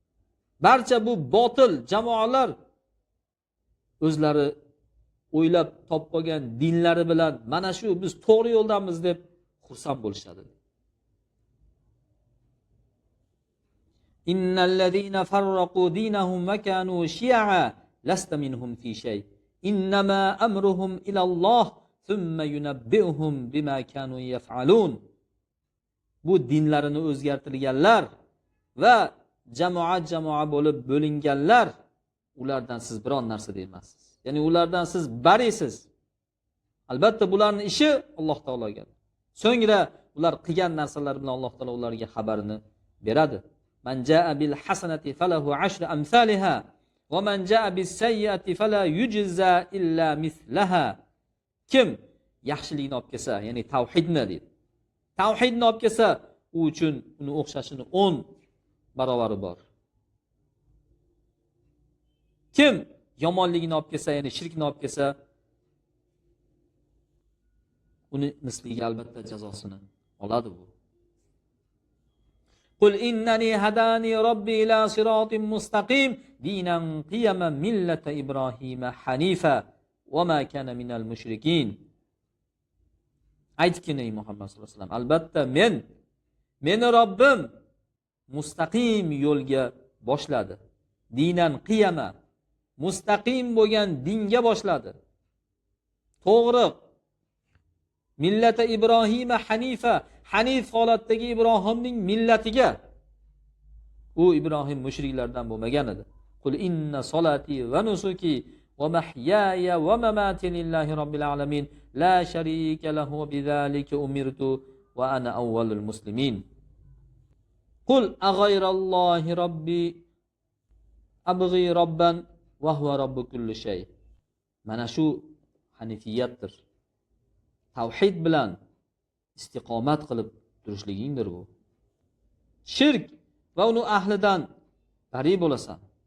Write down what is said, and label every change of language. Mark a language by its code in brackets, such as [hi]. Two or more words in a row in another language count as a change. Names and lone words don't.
[uz] Barcha bu botil jamoalar o'zlari o'ylab topib olgan dinlari bilan mana shu biz to'g'ri yo'ldamiz deb xursand bo'lishadi. [ar] إن الذين فرقوا دينهم وكانوا شيعا لست منهم في شيء. إنما أمرهم إلى الله ثم ينبئهم بما كانوا يفعلون. [uz] Bu dinlarini o'zgartirganlar va jamoa bo'lib bo'linganlar, ulardan siz biron narsa deyilmasiz. Ya'ni ulardan siz barisiz. Albatta bularning ishi Alloh taologa. So'ngra ular qilgan narsalar bilan Alloh taolo ularga xabarini beradi. [ar] من جاء بالحسنة فله 10 أمثالها ومن جاء بالسيئة فلا يجزى إلا مثلها. [uz] Kim yaxshilikni olib kelsa, ya'ni tavhidni deydi. Tavhidni olib kelsa, u uchun uni o'xshashini 10 barovari bor. Kim yomonligini olib kelsa, ya'ni shirkni olib kelsa, uni misliga albatta jazosini oladi bu. [ar] قل إنني هداني ربي إلى صراط مستقيم دينا قيما ملة إبراهيم حنيفا وما كان من المشركين. [uz] Aytgin ey Muhammad [ar] صلى الله عليه وسلم, [uz] albatta meni Robbim mustaqim yo'lga boshladi. [ar] دينا قيما, [uz] mustaqim bo'lgan dinga boshladi. To'g'ri [ar] ملة إبراهيم حنيفا, [uz] hanif holatdagi Ibrohimning millatiga. U Ibrohim mushriklardan bo'lmagan edi. [ar] قل إن صلاتي ونسكي ومحياي ومماتي لله رب العالمين لا شريك له وبذلك أمرت وأنا أول المسلمين. قل أغير الله ربي أبغي ربا وهو رب كل شيء. [uz] Mana shu hanifiyatdir. Tavhid bilan istiqomat qilib turishligingdir bu. Shirk va uni ahlidan bari bo'lasan.